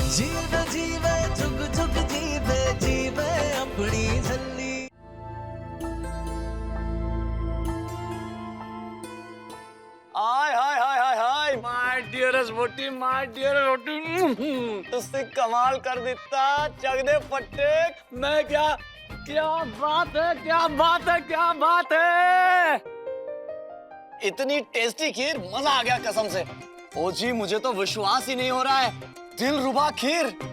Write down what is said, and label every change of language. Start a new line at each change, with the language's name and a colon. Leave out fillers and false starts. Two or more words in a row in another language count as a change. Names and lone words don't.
Hindi: जीवे जीवे जुग जुग जीवे जीवे अपनी झल्ली। हाय हाय हाय हाय हाय
English: my dearest
Hindi: वोटी,
English: my dear
Hindi: वोटी, तुझसे कमाल कर देता
Punjabi: ਚੱਕ ਦੇ ਫੱਟੇ।
Hindi: मैं क्या क्या बात है, क्या बात है, क्या बात है। इतनी टेस्टी खीर, मजा आ गया कसम से। ओ जी मुझे तो विश्वास ही नहीं हो रहा है, दिलरुबा खीर।